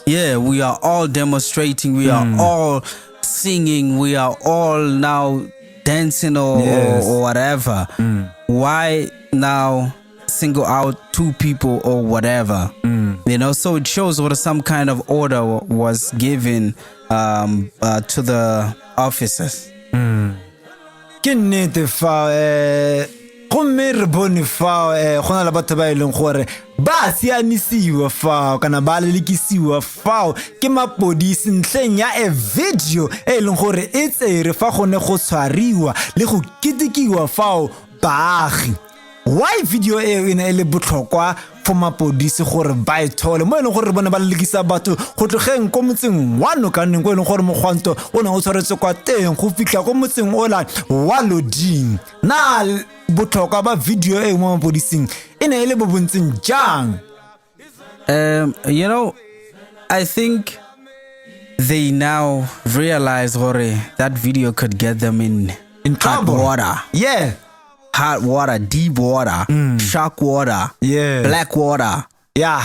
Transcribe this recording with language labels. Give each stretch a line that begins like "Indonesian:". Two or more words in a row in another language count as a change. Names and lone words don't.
English: yeah, we are all demonstrating, we are all singing, we are all now dancing or Yes. or whatever. Why now single out 2 people or whatever? You know, so it shows what some kind of order was given to the officers.
Tswana: Ke nnete fa go mme re bone fa go na le batho ba eleng gore ba sianisiwa fa kana ba lelekisiwa fa ke mapodisi ntleng ya a video e leng gore e tsere fa gone go tshwariwa le go kitikiwa fa baagi. Why video e ene le botlhokwa for mapodisi gore ba ithole mo eleng gore bona ba lelekisa batho go tlogeng ko motseng wa Nokaneng go eleng gore mogwanto o ne o tshwaretse kwa teng go fitla ko motseng o la wa Loding na botlhokwa ba video e mo mapodising ene le bo bontseng jang?
English: You know, I think they now realize that video could get them in hot trouble. water. Yeah. Hot water, deep water, shark water, Yeah. black water. Yeah.